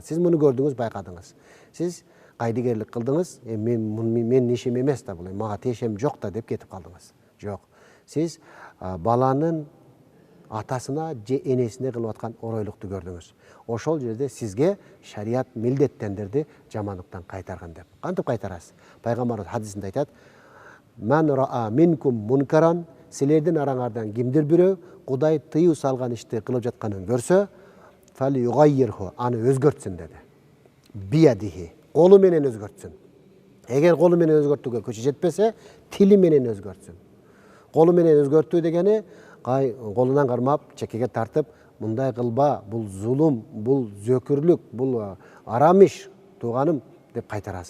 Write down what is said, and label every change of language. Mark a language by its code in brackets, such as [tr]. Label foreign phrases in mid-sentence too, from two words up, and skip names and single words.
[ky] Сиз муну көрдүңүз, байкадыңыз. Сиз кайдыгерлик кылдыңыз, мен ишим эмес да бул, мага тиешем жок да деп кетип калдыңыз. Жок. Сиз баланын атасына же энесине кылып аткан оройлукту көрдүңүз. Ошол жерде сизге шарият милдеттендирди жамандыктан кайтарган деп. Кантип кайтарасыз? Пайгамбарыбыз хадисинде айтат: [ar] "من رأى منكم منكرا", [ky] силердин араңардан кимдир бирөө Кудай тыюу салган ишти кылып жатканын көрсө, [ar] "فليغيره", [ky] аны өзгөртсүн деди. Биядихи, колу менен өзгөртсүн. Эгер колу менен өзгөртүүгө күчү жетпесе, тили менен өзгөртсүн. Колу менен өзгөртүү дегени колунан кармап, чекеге тартып, мындай кылба, бул зулум, бул зөкүрлүк, бул арам иш, тууганым деп кайтарасың.